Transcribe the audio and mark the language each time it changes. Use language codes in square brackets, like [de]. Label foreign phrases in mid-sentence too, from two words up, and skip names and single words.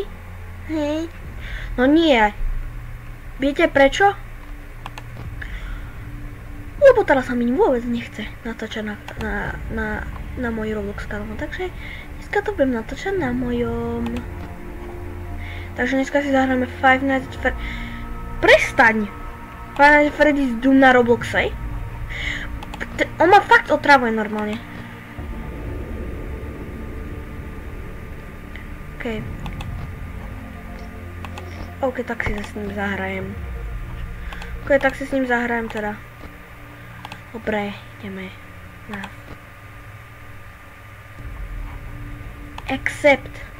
[sk] Hej? No nie. Viete prečo? Lebo teraz sa mi vôbec nechce natáčať na môj Roblox kanál, takže dneska to budem natáčať na mojom. Takže dneska si zahráme Five Nights at Freddy's. Prestaň! Five Nights at Freddy's Doom na Robloxe. On ma fakt otravuje normálne. OK, tak si s ním zahrajem. Teda. Dobre, ideme na Accept.